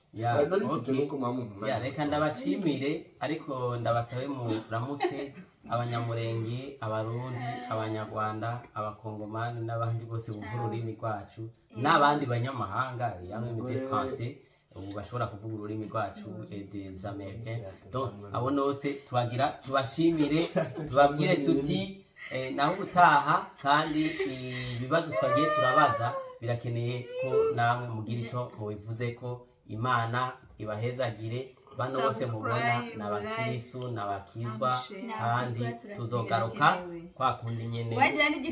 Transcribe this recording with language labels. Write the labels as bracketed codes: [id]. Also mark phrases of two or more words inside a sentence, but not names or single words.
[rw] reka ndabashimire ariko ndabasabe muramutse abanyamurenge, abarundi, abanyarwanda, abakongomani n'abandi bose bumva ururimi rwacu n'abandi banyamahanga yamwe [fr] de français [rw] ubu bashobora kuvuga ururimi rwacu [fr] des américains. [rw] Donc abo nose tubashimire tubabwire tuti naho gutaha kandi ibibazo twagiye turabaza birakeneye ko namwe mugira icyo mubivuze ko. Imana ibahezagire bano bose mubona n'abakirisu n'abakizwa kandi tuzogaruka kwa kundi nyene